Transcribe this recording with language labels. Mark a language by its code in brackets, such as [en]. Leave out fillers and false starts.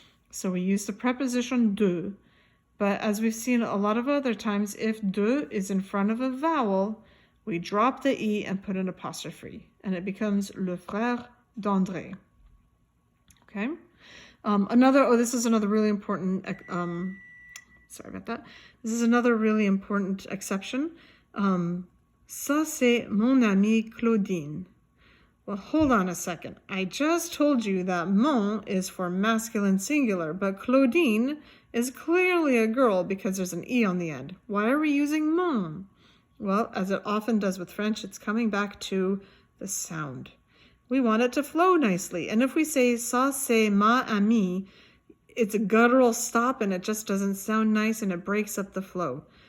[en] So we use the preposition de, but as we've seen a lot of other times, if de is in front of a vowel, we drop the E and put an apostrophe, and it becomes [fr] le frère d'André. [en] Okay? This is another really important, sorry about that. This is another really important exception. [fr] Ça c'est mon amie Claudine. [en] Well, hold on a second. I just told you that mon is for masculine singular, but Claudine is clearly a girl because there's an E on the end. Why are we using mon? Well, as it often does with French, it's coming back to the sound. We want it to flow nicely. And if we say [fr] ça c'est ma amie, [en] it's a guttural stop and it just doesn't sound nice and it breaks up the flow.